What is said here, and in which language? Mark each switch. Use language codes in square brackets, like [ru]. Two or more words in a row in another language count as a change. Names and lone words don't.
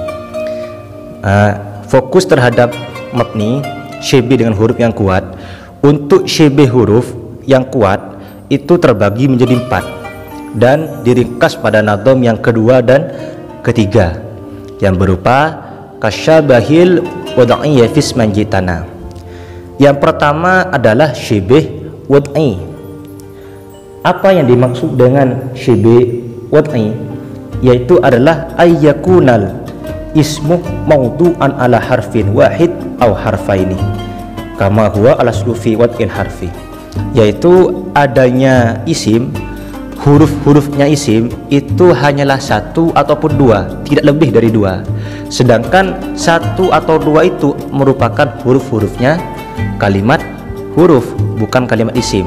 [id] Fokus terhadap mabni, syibih dengan huruf yang kuat. Untuk syibih huruf yang kuat itu terbagi menjadi 4 dan diringkas pada nadham yang kedua dan ketiga, yang berupa [ar] كالشبه الوضعي في اسمي جئتنا. [id] Yang pertama adalah syibih wad'i. Apa yang dimaksud dengan syibih wad'i? Yaitu adalah [ar] أن يكون الاسم موضوعا على حرف واحد أو حرفين كما هو على سلوف وضع حرف. [id] Yaitu adanya isim, huruf-hurufnya isim itu hanyalah 1 ataupun 2, tidak lebih dari 2. Sedangkan 1 atau 2 itu merupakan huruf-hurufnya kalimat huruf, bukan kalimat isim.